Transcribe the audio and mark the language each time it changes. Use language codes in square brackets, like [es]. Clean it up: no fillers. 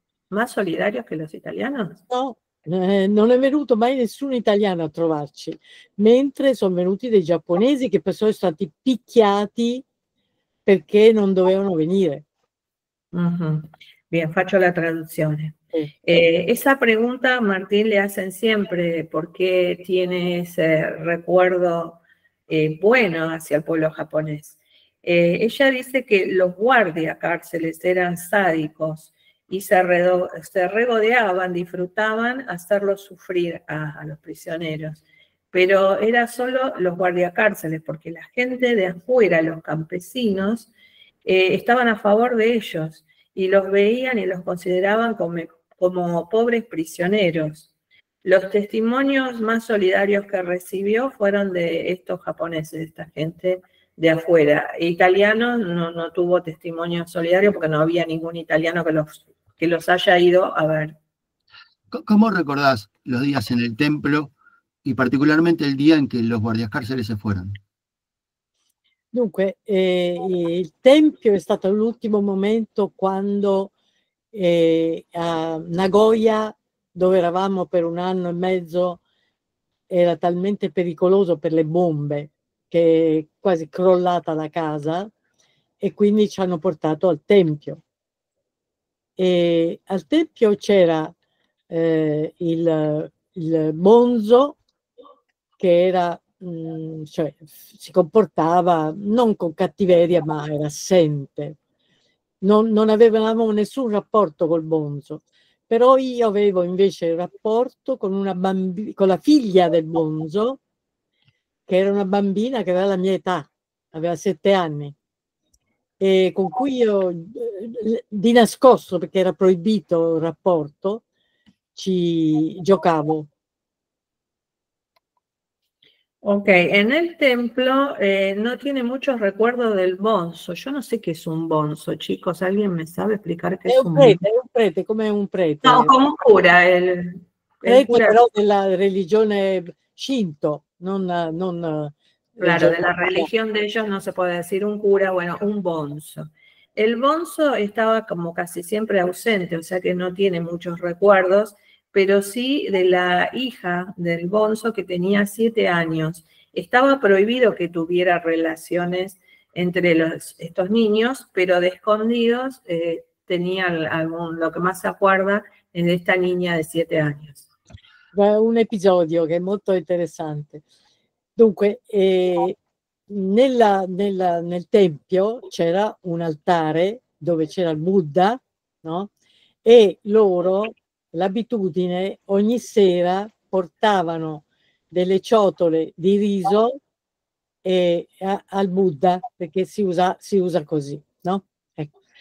[es] ¿Más solidarios que los italianos? [it] No, non è venuto mai nessun italiano a trovarci, mentre sono venuti dei giapponesi che poi sono stati picchiati perché non dovevano venire. Bien, faccio la traduzione. [es] Esa pregunta, Martín, le hacen siempre, ¿por qué tiene ese recuerdo bueno hacia el pueblo japonés? Ella dice que los guardiacárceles eran sádicos y se regodeaban, disfrutaban hacerlos sufrir a los prisioneros. Pero era solo los guardiacárceles, porque la gente de afuera, los campesinos, estaban a favor de ellos y los veían y los consideraban como pobres prisioneros. Los testimonios más solidarios que recibió fueron de estos japoneses, de esta gente de afuera. Italianos no tuvo testimonio solidario porque no había ningún italiano que los haya ido a ver. ¿Cómo recordás los días en el templo y particularmente el día en que los guardiacárceles se fueron? [it] Dunque, il tempio è stato l'ultimo momento quando a Nagoya, dove eravamo per un anno e mezzo, era talmente pericoloso per le bombe che è quasi crollata la casa e quindi ci hanno portato al tempio. E al tempio c'era il bonzo che era cioè si comportava non con cattiveria ma era assente, non avevamo nessun rapporto col bonzo, però io avevo invece il rapporto con con la figlia del bonzo, che era una bambina che aveva la mia età, aveva 7 anni, e con cui io di nascosto, perché era proibito il rapporto, ci giocavo. [es] Ok, en el templo no tiene muchos recuerdos del bonzo. Yo no sé qué es un bonzo, chicos. ¿Alguien me sabe explicar qué es un bonzo? [it] È un prete, come un prete. [es] No, como un cura. El cura, [it] però della religione Shinto, non [es] claro, de la religión de ellos no se puede decir un cura, bueno, un bonzo. El bonzo estaba como casi siempre ausente, o sea que no tiene muchos recuerdos, pero sí de la hija del bonzo que tenía 7 años. Estaba prohibido que tuviera relaciones entre estos niños, pero de escondidos tenía lo que más se acuerda es de esta niña de 7 años. [it] Un episodio che è molto interessante. Dunque, nel tempio c'era un altare dove c'era il Buddha, no? E loro l'abitudine ogni sera portavano delle ciotole di riso al Buddha, perché si usa così, no? Ecco.